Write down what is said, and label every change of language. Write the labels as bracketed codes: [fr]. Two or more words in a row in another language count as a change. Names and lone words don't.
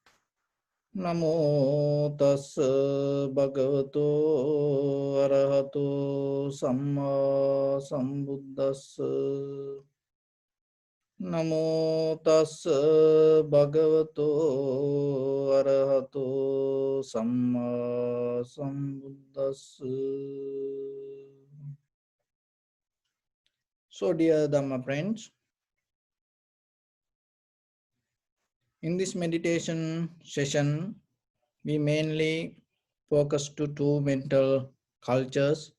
[pi] Namo tassa bhagavato arahato samma sambuddhassa. Namo tassa bhagavato arahato samma sambuddhassa. [en] So dear Dhamma friends, in this meditation session, we mainly focus to two mental cultures.